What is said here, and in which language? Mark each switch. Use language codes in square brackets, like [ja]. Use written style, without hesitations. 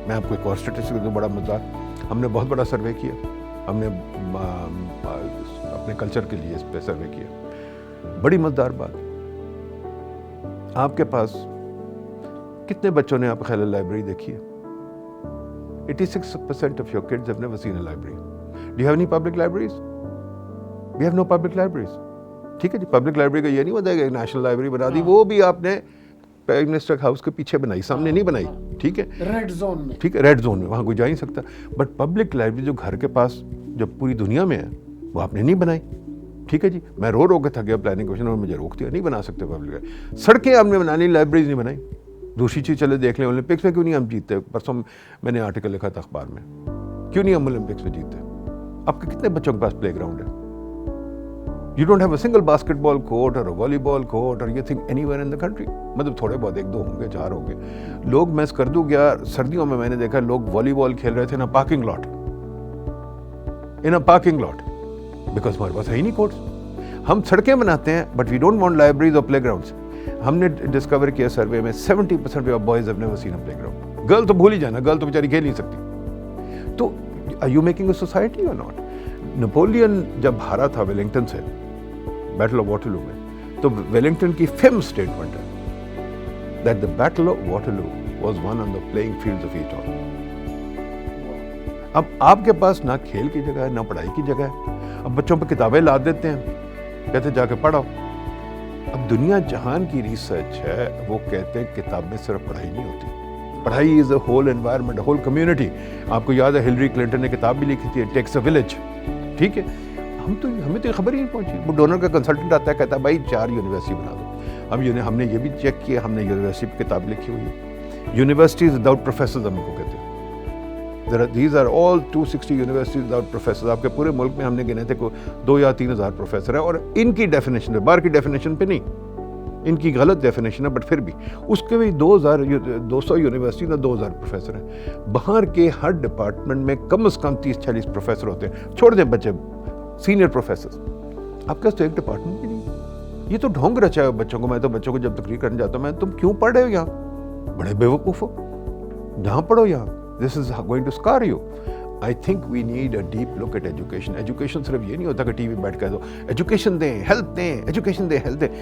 [ur] میں آپ کو ایک اور اسٹیٹسٹک دوں بڑا مزدار. ہم نے بہت بڑا سروے کیا, ہم نے اپنے کلچر کے لیے اس پہ سروے کیا. بڑی مزدار بات, آپ کے پاس کتنے بچوں نے آپ خیال لائبریری دیکھی ہے؟ [en] 86% of your kids have never seen a library. Do you have any public libraries? We have no public libraries. [ur] ٹھیک ہے جی, پبلک لائبریری کا یہ نہیں ہوتا ہے کہ نیشنل لائبریری بنا دی, وہ بھی آپ نے پرائم منسٹر ہاؤس کے پیچھے بنائی, سامنے نہیں بنائی. ٹھیک ہے, ریڈ زون میں. ٹھیک ہے, ریڈ زون میں, وہاں کوئی جا نہیں سکتا. بٹ پبلک لائبریری جو گھر کے پاس جو پوری دنیا میں ہے وہ آپ نے نہیں بنائی. ٹھیک ہے جی, میں رو کے تھک گیا پلاننگ کمیشن, اور مجھے روک دیا, نہیں بنا سکتے پبلک. سڑکیں آپ نے بنانی, لائبریریز نہیں بنائی. دوسری چیز چلے دیکھ لیں, اولمپکس میں کیوں نہیں ہم جیتتے؟ پرسوں میں نے آرٹیکل لکھا تھا اخبار میں, کیوں نہیں ہم اولمپکس میں جیتتے؟ آپ کے کتنے بچوں کے پاس پلے گراؤنڈ ہے؟ [en] You don't have a single basketball court or a volleyball court or you think anywhere in the country. [ur] مطلب تھوڑے بہت 1-2 ہوں گے, 4 ہوں گے. لوگ, میں اسکردو گیا سردیوں میں نے دیکھا لوگ والی بال کھیل رہے تھے [en] in a parking lot. In a parking lot. Because [ur] ہمارے پاس ہے ہی نہیں کورٹس. ہم سڑکیں بناتے ہیں [en] but we don't want libraries or playgrounds. [ur] ہم نے ڈسکور کیا سروے میں [en] 70% of boys have never seen a playground. [ur] Girl تو بھول ہی جانا, گرل تو بیچاری کھیل نہیں سکتی. [en] تو are you making a society or not? [ur] Napoleon جب ہارا تھا ویلنگٹن سے بیٹل آف واٹرلو میں, تو ویلنگٹن کی فیمس اسٹیٹمنٹ ہے [en] That the battle of Waterloo was won on the playing fields of Eton. [ur] اب آپ کے پاس نہ کھیل کی جگہ ہے نہ پڑھائی کی جگہ ہے. اب بچوں پہ کتابیں لاد دیتے ہیں, کہتے جا کے پڑھو. اب دنیا جہان کی ریسرچ ہے, وہ کہتے ہیں کتاب میں صرف پڑھائی نہیں ہوتی, پڑھائی [en] is a whole environment, [ur] whole community. آپ کو یاد ہے ہلری کلنٹن نے کتاب بھی لکھی تھی, ٹیکس اے ولیج. ٹھیک ہے, ہمیں تو خبر ہی نہیں پہنچی. وہ ڈونر کا کنسلٹنٹ آتا ہے, کہتا ہے بھائی 4 یونیورسٹی بنا دو. ہم نے یہ بھی چیک کیا, ہم نے یونیورسٹی پہ کتاب لکھی ہوئی ہے. یونیورسٹیز وداؤٹ پروفیسرز ہم کو کہتے ہیں. [en] These are all 260 universities without professors. [ur] آپ کے پورے ملک میں ہم نے گنے تھے 2 یا 3 ہزار پروفیسر ہیں, اور ان کی ڈیفینیشن ہے, باہر کی ڈیفینیشن پہ نہیں, ان کی غلط ڈیفینیشن ہے. بٹ پھر بھی اس کے بھی 200 یونیورسٹی نہ 2000 پروفیسر ہیں. باہر کے ہر ڈپارٹمنٹ میں کم از کم 30-40 پروفیسر ہوتے ہیں. چھوڑ دیں بچے سینئر پروفیسر, آپ کے پاس تو ایک ڈپارٹمنٹ بھی نہیں. یہ تو ڈھونگ رچا ہے بچوں کو. میں تو بچوں کو جب تقریر کرنے جاتا ہوں, میں تم کیوں پڑھ رہے ہو یہاں, بڑے بیوقوف ہو, جہاں پڑھو یہاں. [en] This is going to scar you. I think we need a deep look at education. [ur] Education صرف یہ نہیں ہوتا کہ ٹی وی بیٹھ کے دو, ایجوکیشن دیں, ہیلتھ دیں, ایجوکیشن دیں, ہیلتھ دیں.